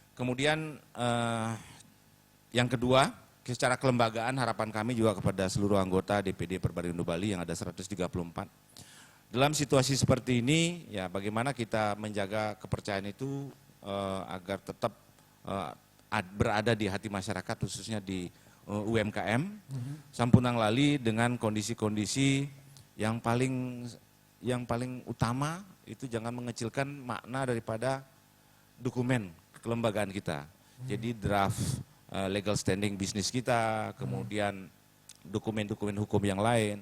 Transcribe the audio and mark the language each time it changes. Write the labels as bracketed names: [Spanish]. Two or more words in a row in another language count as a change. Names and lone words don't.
[Indonesian] Kemudian yang kedua secara kelembagaan harapan kami juga kepada seluruh anggota DPD Perbarindo Bali yang ada 134. Dalam situasi seperti ini, ya bagaimana kita menjaga kepercayaan itu agar tetap berada di hati masyarakat, khususnya di UMKM. [Balinese] Sampunang lali [Indonesian] dengan kondisi-kondisi yang paling utama itu jangan mengecilkan makna daripada dokumen kelembagaan kita. Jadi draft legal standing bisnis kita, kemudian dokumen-dokumen hukum yang lain.